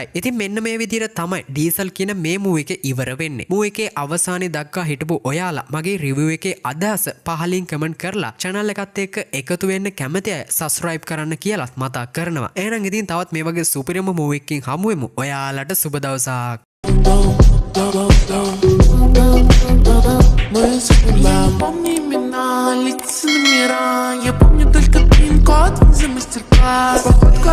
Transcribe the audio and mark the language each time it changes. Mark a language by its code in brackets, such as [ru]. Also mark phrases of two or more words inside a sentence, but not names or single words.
[si] ඉතින් මෙන්න මේ විදිහට තමයි ඩීසල් කියන මේ මූවි එක ඉවර වෙන්නේ. මූවි එකේ අවසානයේ දක්වා හිටපු ඔයාලා මගේ රිවිව් එකේ අදහස පහලින් කමෙන්ට් කරලා channel එකත් එක්ක එකතු වෙන්න කැමති අය subscribe කරන්න කියලාත් මතක් කරනවා. එහෙනම් ඉතින් තවත් මේ වගේ සුපිරිම මූවි එකකින් හමු වෙමු. ඔයාලට සුබ දවසක්. [ru] Мы забыли, помни имена, лица номера. Я помню только пин-код за мастер-класс.